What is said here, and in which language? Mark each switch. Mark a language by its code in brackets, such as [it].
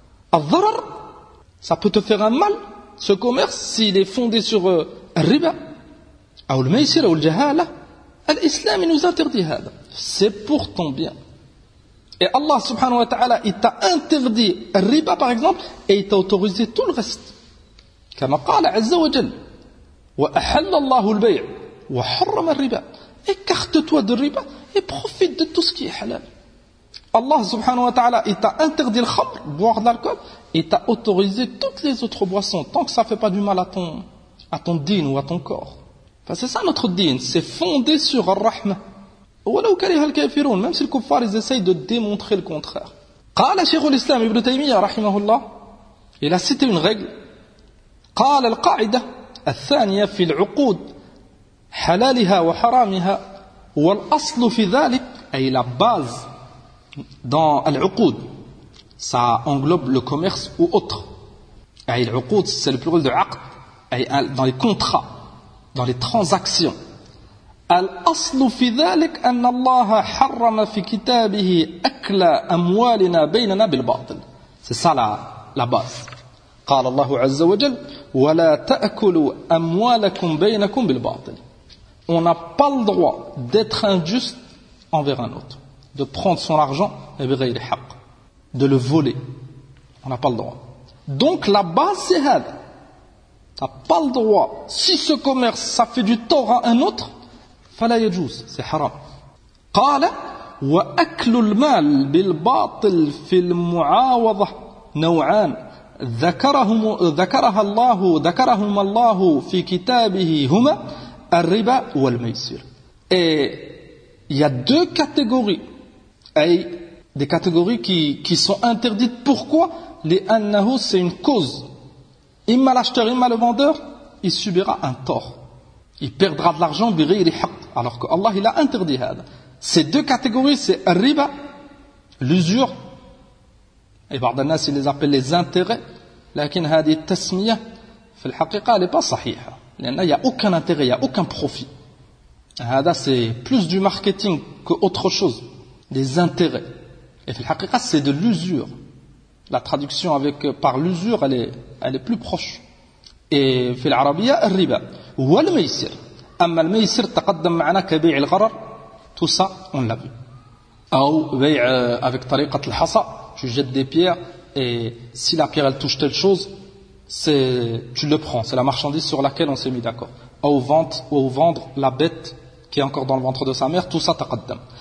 [fr] Al-dharar, ça peut te faire un mal, ce commerce, s'il est fondé sur riba, ou le maïsir, ou le jahala. L'islam, il nous interdit ça. C'est pour ton bien. Et Allah, subhanahu wa ta'ala, il t'a interdit riba, par exemple, et il t'a autorisé tout le reste. Comme a dit Azza wa Jal. [ar] وأحل الله البيع وحرم الربا. [fr] Écarte-toi du riba et profite de tout ce qui est halal. Allah subhanahu wa ta'ala, il t'a interdit le khamr, boire de l'alcool, et t'a autorisé toutes les autres boissons tant que ça ne fait pas du mal à ton din ou à ton corps. Enfin, c'est ça notre din, c'est fondé sur ar-rahma. [ar] وَلَوْ كَرِهَ الْكَافِرُونَ, [fr] même si le kuffar ils essayent de démontrer le contraire. [ar] قال شيخ الإسلام ابن تيمية رحمه الله, [fr] il a cité une règle. [ar] قال القاعدة الثانية في العقود حلالها وحرامها والأصل في ذلك أي [fr] la base dans [ar] العقود, [fr] ça englobe le commerce ou autre. أي العقود c'est le plural de عقد, أي dans les contrats, dans les transactions. [ar] الأصل في ذلك أن الله حرم في كتابه أكل أموالنا بيننا بالباطل. [fr] C'est ça la base. [ar] قال الله عز وجل ولا تأكلوا أموالكم بينكم بالباطل. [fr] On n'a pas le droit d'être injuste envers un autre, de prendre son argent [ar] بغير حق, [fr] de le voler. On n'a pas le droit. Donc la base c'est هذا. T'as pas le droit. Si ce commerce ça fait du tort à un autre, [ar] فلا يجوز, [fr] c'est haram. [ar] قال وأكل المال بالباطل في المعاوضة نوعان ذكرهم الله في كتابه هما الربا والميسر. [fr] Et il y a deux catégories, des catégories qui sont interdites. Pourquoi? لأنه c'est une cause. إما l'acheteur, إما le vendeur, il subira un tort. Il perdra de l'argent [ar] بغير حق. [fr] Alors que Allah il a interdit هذا. Ces deux catégories, c'est الربا, l'usure. Et [ar] بعض الناس [fr] il les appelle les intérêts. [ar] لكن هذه التسمية في الحقيقة [fr] elle est pas صحيحة لأن il y a aucun intérêt, il y a aucun profit. هذا c'est plus du marketing qu'autre chose, des intérêts. Et [ar] في الحقيقة [fr] c'est de l'usure. La traduction avec par l'usure elle est plus proche. [ar] Et في العربية الربا والميسر. أما الميسر تقدم معنا كبيع الغرر. [fr] Tout ça on l'a vu. Ou avec [ar] طريقة الحصى, [fr] tu jettes des pierres et si la pierre elle touche telle chose, c'est, tu le prends, c'est la marchandise sur laquelle on s'est mis d'accord. Ou vendre la bête qui est encore dans le ventre de sa mère, tout ça taqaddam.